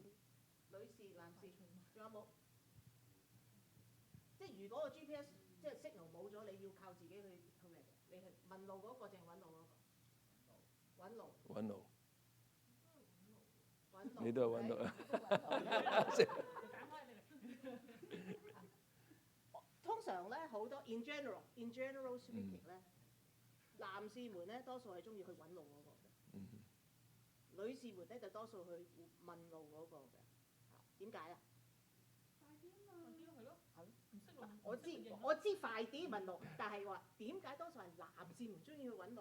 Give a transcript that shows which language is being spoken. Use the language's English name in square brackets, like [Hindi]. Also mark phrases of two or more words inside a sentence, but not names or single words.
[Cantonese] 女士、男士，仲有冇？即係如果個 GPS 即係 signal 冇咗，你要靠自己去嘅。你係問路嗰個定揾路嗰個？揾路。揾路。揾路。你都係揾路啊！通常咧好多 [English] in general speaking [Cantonese] 咧。男士們咧多數係中意去揾路嗰個嘅，女士們咧就多數去問路嗰個嘅。點解啊？快啲啊嘛！係咯，唔識路。我知快啲問路，但係話點解多數係男士們中意去揾路？